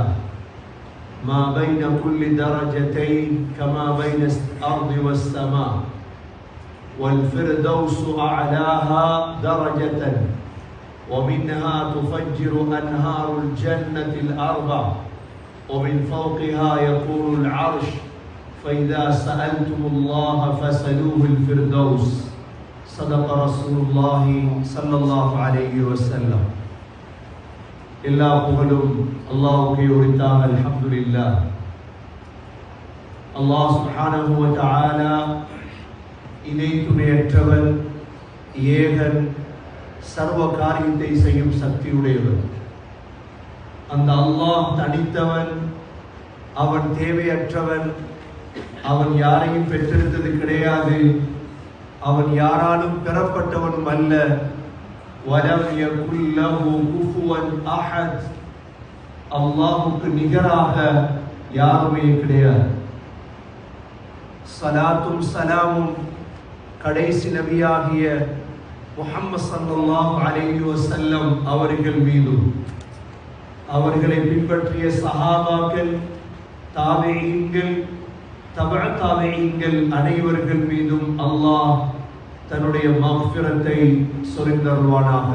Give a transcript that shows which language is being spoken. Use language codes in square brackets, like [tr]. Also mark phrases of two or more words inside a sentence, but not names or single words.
[ar] ما بين كل درجتين كما بين الأرض والسماء والفردوس أعلاها درجة ومنها تفجر أنهار الجنة الأربع ومن فوقها يكون العرش فإذا سألتم الله فاسألوه الفردوس صدق رسول الله صلى الله عليه وسلم. [ta] எல்லா புகழும் அல்லாஹ்வுக்கே உரித்தாக. அல்ஹம்துலில்லாஹ். அல்லாஹ் [ar] سبحانه وتعالى [ta] இணை துணையற்றவன், ஏகன், சர்வ காரியத்தை செய்யும் சக்தியுடையவன். அந்த அல்லாஹ் தனித்தவன், அவன் தேவையற்றவன், அவன் யாரையும் பெற்றெடுத்தது கிடையாது, அவன் யாராலும் பெறப்பட்டவனும் அல்ல. [ar] وَلَمْ يَكُنْ لَهُ كُفُوًا أَحَدٌ. [ta] அல்லாஹ்வுக்கு நிகராக யாருமே கிடையாது. ஸலாத்தும் ஸலாமும் கடைசி நபியாகிய முஹம்மது [ar] صلى الله عليه وسلم [ta] அவர்கள் மீதும் அவர்களை பின்பற்றிய சஹாபாக்கள், தாபிஈன்கள், தபஅ தாபிஈன்கள் அனைவர்கள் மீதும் அல்லாஹ் தன்னுடைய மக்ஃபிரத்தை சொரிந்தருள்வானாக.